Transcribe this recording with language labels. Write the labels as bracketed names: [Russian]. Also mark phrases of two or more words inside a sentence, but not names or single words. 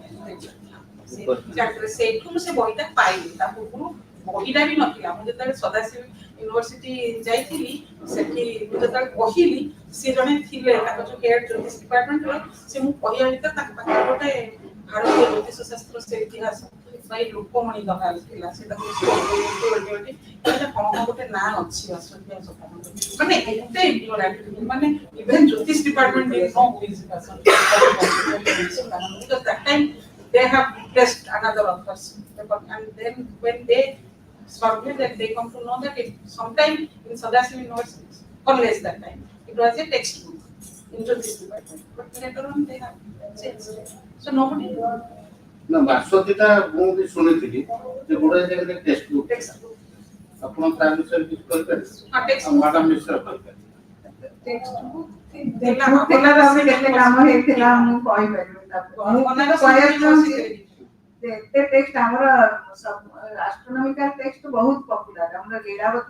[Odia] ସେଇଠୁ ମୁଁ ସେ ବହିଟା ପାଇଲି ତା ପୂର୍ବରୁ ବହିଟା ବି ନଥିଲା ମୁଁ ଯେତେବେଳେ ସଦାଶିବ ୟୁନିଭର୍ସିଟି ଯାଇଥିଲି ସେଠି ମୁଁ ଯେତେବେଳେ କହିଲି ସିଏ ଜଣେ ଥିଲେ ତାଙ୍କ ଯୋଉ ହେଡ୍ ଜ୍ୟୋତିଷ ଡିପାର୍ଟମେଣ୍ଟର ସେ ମୁଁ କହିବା ଭିତରେ ତାଙ୍କ ପାଖରେ ଗୋଟେ ଭାରତୀୟ ଜ୍ୟୋତିଷ ଶାସ୍ତ୍ର ସେ ଇତିହାସ ଭାଇ ଲୋକମଣି ଦହାଲ ଥିଲା ସେ ତାକୁ କଣ ଗୋଟେ ନାଁ ଅଛି ମାନେ ଏତେ ଇଗ୍ନୋରାଣ୍ଟ ମାନେ ଇଭେନ୍ ଜ୍ୟୋତିଷ ଡିପାର୍ଟମେଣ୍ଟ [English] because that time they have replaced another authors and then when they survey that they come to know that it sometime in Sadasiv University college that time it was a textbook into this department but later on they have changed so nobody [Odia] ନା ଭାସ୍ୱତୀଟା ମୁଁ ବି ଶୁଣିଥିଲି ଯେ ଗୁଡ଼ାଏ ଜାଗାରେ [English] text book [Odia] ଆପଣ ତା ବିଷୟରେ କିଛି କହିପାରିବେ ମ୍ୟାଡାମ ବିଷୟରେ କହିପାରିବେ କେତେ କାମ ହେଇଥିଲା ମୁଁ କହିପାରିବି ଏତେ ଟେକ୍ସଟ ଆମର [English] astronomical text [Odia] ବହୁତ ପପୁଲାର ଆମର ଲୀଳାବତୀ